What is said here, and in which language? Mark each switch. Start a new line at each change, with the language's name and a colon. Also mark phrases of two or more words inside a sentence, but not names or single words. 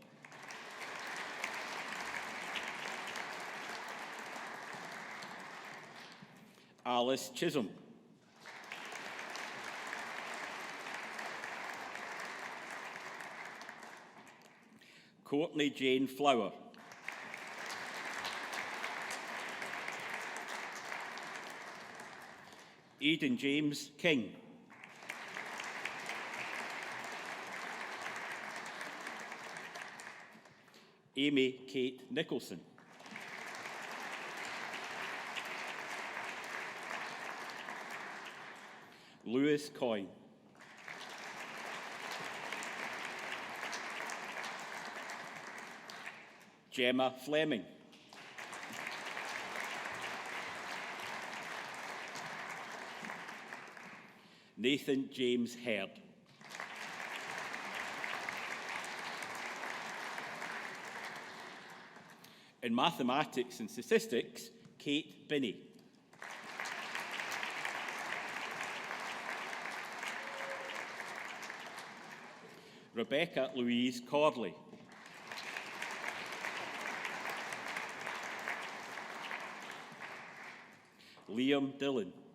English: Alice Chisholm. Courtney Jane Flower. Aidan James King. Amy Kate Nicholson. Lewis Coyne. Gemma Fleming. Nathan James Herd. In mathematics and statistics, Kate Binney. Rebecca Louise Corley. Liam Dillon.